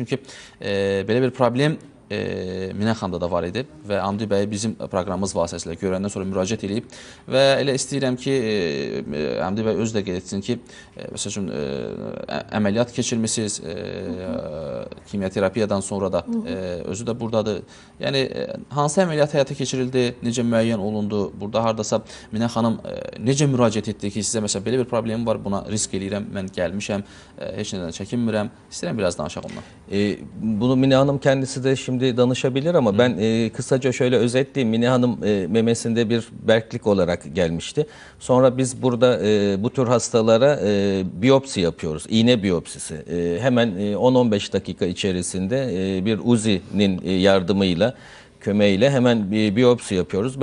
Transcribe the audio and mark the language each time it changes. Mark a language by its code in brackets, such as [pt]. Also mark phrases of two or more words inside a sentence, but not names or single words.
[az] Çünki belə bir problem Minə xanımda da var idi və Hamdi bəy bizim proqramımız vasitəsilə görəndən sonra müraciət edib və elə istəyirəm ki, Hamdi bəy özü də qeyd etsin ki, məsəl üçün əməliyyat keçirmisiniz, kimyaterapiyadan sonra da özü də buradadır. Yəni hansı əməliyyat həyata keçirildi, necə müəyyən olundu, burada hardasa Minə xanım necə müraciət etdi ki, sizə məsələn belə bir problemim var, buna risk eləyirəm, mən gəlmişəm, heç nədən çəkinmirəm. İstəyirəm biraz danışaq ondan. [tr] Bunu Minə Hanım kendisi de şimdi danışabilir ama ben kısaca şöyle özetleyeyim. Minə Hanım memesinde bir berklik olarak gelmişti. Sonra biz burada bu tür hastalara biyopsi yapıyoruz. İğne biyopsisi. Hemen 10-15 dakika içerisinde bir Uzi'nin yardımıyla, kömeğiyle hemen bir biyopsi yapıyoruz.